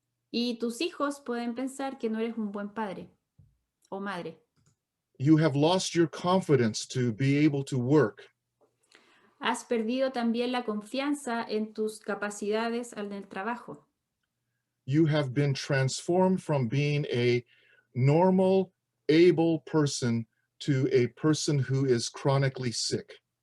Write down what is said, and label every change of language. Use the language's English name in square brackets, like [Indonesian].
[Spanish] Y tus hijos pueden pensar que no eres un buen padre o madre. [English] You have lost your confidence to be able to work. [Spanish] Has perdido también la confianza en tus capacidades en el trabajo. [English] You have been transformed from being a normal, able person to a person who is chronically sick.